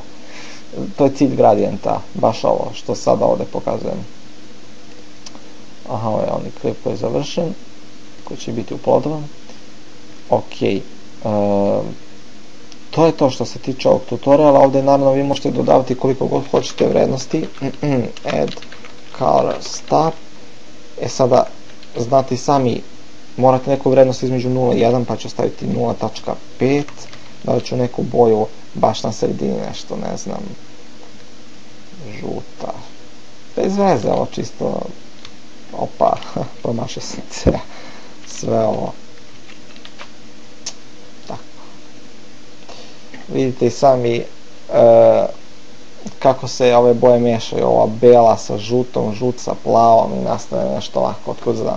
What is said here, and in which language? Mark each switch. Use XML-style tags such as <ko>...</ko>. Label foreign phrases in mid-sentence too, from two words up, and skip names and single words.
<bs>To je cilj gradijenta, baš ovo što sada ovdje pokazujem. Aha, ovaj klip koji je završen, koji će biti uploadovan. Ok, to je to što se tiče ovog tutoriala. Ovdje naravno vi možete dodavati koliko god hoćete vrednosti.</bs> <en>Add color start.</en> <bs>Sada znate i sami, morate neku vrednost između 0 i 1, pa ću staviti 0.5, da ću neku boju baš na sredini, nešto, ne znam, žuta, bez veze, ovo čisto, opa, promašio sam sve ovo, tako, vidite i sami kako se ove boje miješaju, ova bela sa žutom, žut sa plavom i nastane nešto ovako, otkud znam.</bs>